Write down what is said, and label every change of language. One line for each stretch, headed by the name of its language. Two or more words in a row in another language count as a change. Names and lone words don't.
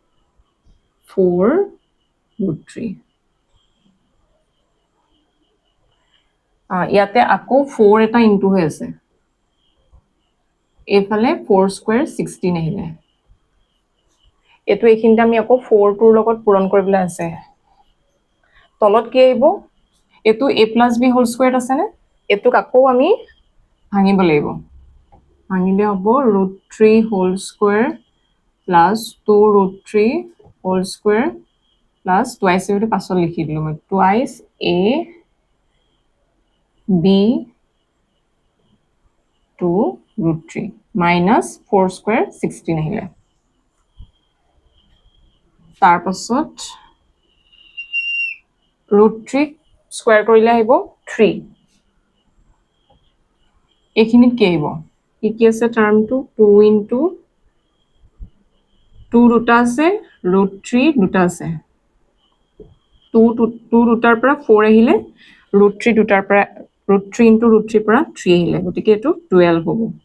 Assamese: ইয়াতে আকৌ 4 এটা ইনটু হৈ আছে এফালে 4 স্কয়াৰ 16 আহিলে এটো এইখিনতে আমি আকৌ 4 টোৰ লগত পূৰণ কৰিবলৈ আছে তলত কি আহিব এটো
English: a plus b whole square
Assamese: আছে নে এটোক আকৌ আমি ভাঙিব লাগিব ভাঙিলে হ'ব
English: √3 whole square plus 2√3 whole square plus twice
Assamese: এটো পাছত লিখি দিলো মই
English: twice a
Assamese: b 2√3
English: minus 4 square
Assamese: 16 আহিলে তাৰ পাছত √3 স্কয়াৰ কৰিলে আহিব 3 এইখিনিত কি আহিব কি আছে টার্মটো 2 into 2 দুটা আছে √3 দুটা আছে 2 দুটাৰ পৰা 4 আহিলে √3 দুটাৰ পৰা √3 into √3 পৰা 3 আহিলে গতিকে এটো 12 হ'ব